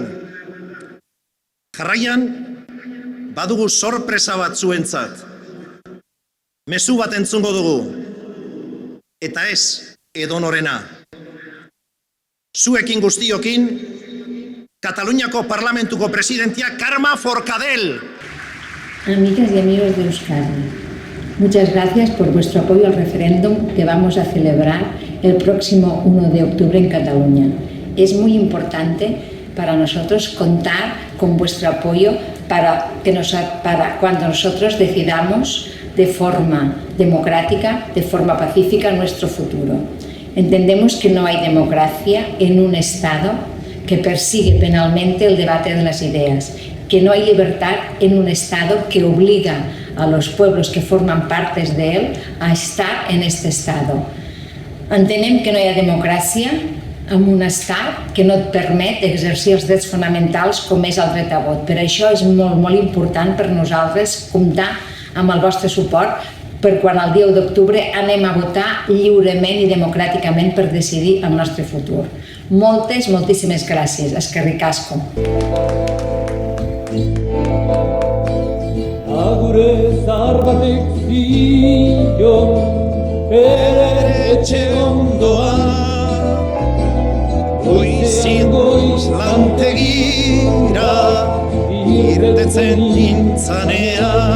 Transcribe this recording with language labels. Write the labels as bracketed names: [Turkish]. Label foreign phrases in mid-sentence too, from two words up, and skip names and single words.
[Basque] Jarraian, badugu sorpresa bat zuentzat. Mezu bat entzungo dugu, eta ez edonorena. Zuekin guztiokin, Kataluniako Parlamentuko presidentia Carme Forcadell. [Spanish] Amigas y amigos de Euskadi, muchas gracias por vuestro apoyo al referéndum que vamos a celebrar el próximo 1 de octubre en Cataluña. Es muy importante para nosotros contar con vuestro apoyo para cuando nosotros decidamos de forma democrática, de forma pacífica nuestro futuro. Entendemos que no hay democracia en un Estado que persigue penalmente el debate de las ideas, que no hay libertad en un Estado que obliga a los pueblos que forman partes de él a estar en este Estado. [Catalan] Entenem que no hi ha democràcia en un Estat que no et permet exercir els drets fonamentals com és el dret a vot. Per això és molt important per nosaltres comptar amb el vostre suport per quan el dia 1 d'octubre anem a votar lliurement i democràticament per decidir el nostre futur. Moltíssimes gràcies. [Basque] Eskerrik asko. Agure zahar batek zion bere etxe ondoa, Goiz lantegira irtetzen nintzanea.